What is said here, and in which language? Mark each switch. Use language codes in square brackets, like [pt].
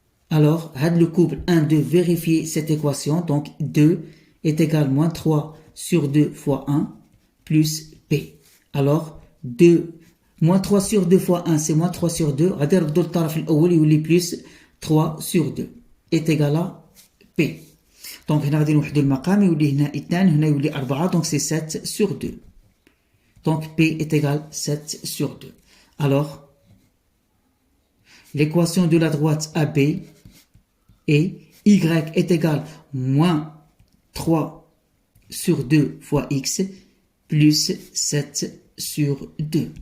[fr] Alors, le couple 1, 2, vérifier cette équation. Donc, 2 est égal moins 3 sur 2 fois 1 plus P. Alors, 2, moins 3 sur 2 fois 1, c'est moins 3 sur 2. [ar] غادي نردو الطرف الأول يولي [fr] plus 3 sur 2 est égal à P. Donc, [ar] هنا غادي نوحدو المقام يولي هنا 2, هنا يولي 4, [fr] donc c'est 7 sur 2. Donc, P est égal 7 sur 2. Alors, l'équation de la droite AB est Y est égal moins 3 sur 2 fois X plus 7 sur 2.